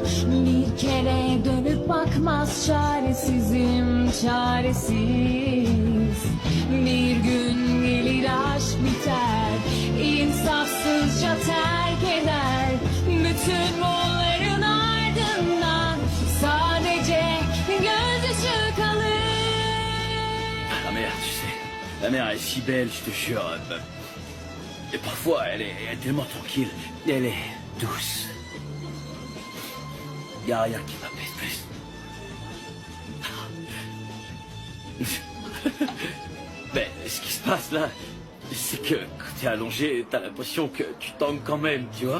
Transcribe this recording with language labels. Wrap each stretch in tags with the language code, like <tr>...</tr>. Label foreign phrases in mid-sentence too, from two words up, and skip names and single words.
<tr>Bir kere dönüp bakmaz, çaresizim çaresiz. Bir gün gelir aşk biter, insafsızca terk eder. Bütün bunların ardından sadece gözyaşı kalır.</tr> <fr>La mère, tu sais, la mère est si belle, je te jure. Et parfois, elle est tellement tranquille. Elle est douce. Y a rien qui m'apaise plus. Ben, ce qui se passe là, c'est que quand t'es allongé, t'as l'impression que tu tangues quand même, tu vois.</fr>